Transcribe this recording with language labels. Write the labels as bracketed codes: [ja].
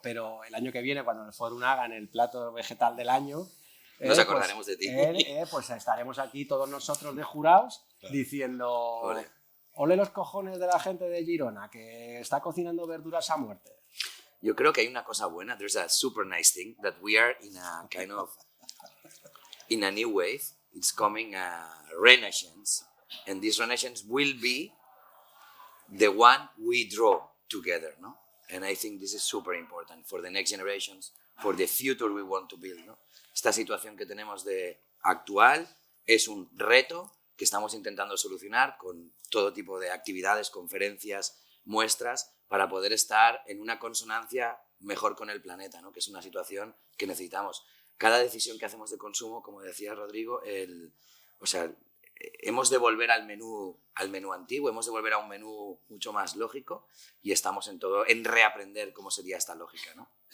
[es] Pero el año que viene, cuando en el Forum hagan el plato vegetal del año, nos acordaremos de ti. Pues estaremos aquí todos nosotros de jurados diciendo: ole los cojones de la gente de Girona que está cocinando verduras a muerte. Yo creo que hay una cosa buena. [en] There's a super nice thing that we are in a kind of in a new wave. It's coming a renaissance, and this renaissance will be the one we draw together, no? And I think this is super important for the next generations, for the future we want to build, ¿no? [es] Esta situación que tenemos de actual es un reto que estamos intentando solucionar con todo tipo de actividades, conferencias, muestras, para poder estar en una consonancia mejor con el planeta, ¿no? Que es una situación que necesitamos. Cada decisión que hacemos de consumo, como decía Rodrigo, hemos de volver al menú antiguo, hemos de volver a un menú mucho más lógico y estamos en reaprender cómo sería esta lógica, ¿no?